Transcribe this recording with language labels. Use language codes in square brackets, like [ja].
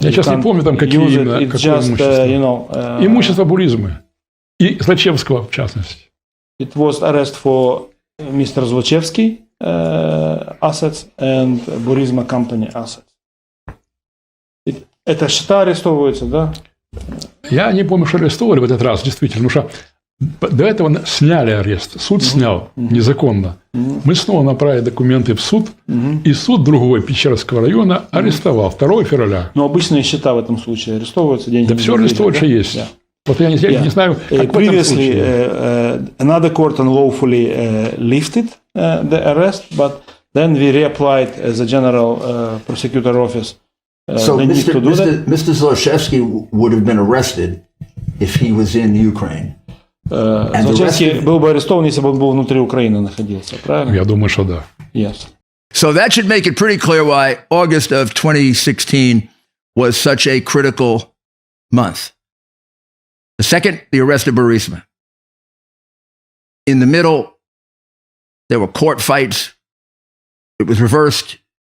[ru] Я сейчас не помню, там какие именно, какое имущество. Имущество Буризмы. И Злачевского, в частности. [en] It was arrest for Mr. Zlochevsky assets and Burisma company assets. [ru] Это счета арестовываются, да? Я не помню, что арестовали в этот раз, действительно. Потому что до этого сняли арест. Суд снял незаконно. Мы снова направили документы в суд, и суд другой Печерского района арестовал 2 февраля. Но обычные счета в этом случае арестовываются, деньги. Да все арестовывается, да? Есть. Yeah. Вот я не знаю, как [en] previously, another court unlawfully lifted the arrest, but then we reapplied as a general prosecutor office. So Mr. Zlochevsky would have been arrested if he was in Ukraine. [ru] Злочевский был бы арестован, если бы он был внутри Украины находился, правильно? Я думаю, что да. [en] Yes. So that should make it pretty clear why August of 2016 was such a critical month. The second, the arrest of Burisma. In the middle, there were court fights. It was reversed.